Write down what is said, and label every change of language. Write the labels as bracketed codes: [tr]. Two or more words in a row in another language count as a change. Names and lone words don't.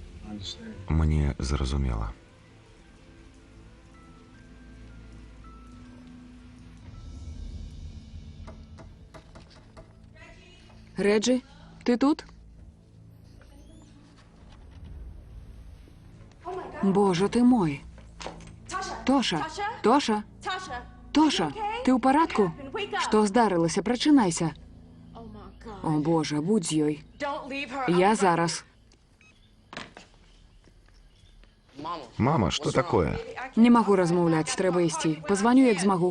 [be] Мне зразумела. [uk] Реджі, ти тут? Боже ти мой. [be] Тоша, Тоша, Тоша, ти ў парадку? Што здарылася? Прачынайся. О, Боже, будь з ёй. Я зараз. [ru] Мама, что такое? [be] Не магу размаўляць, трэба ісці. Пазваню, як змагу.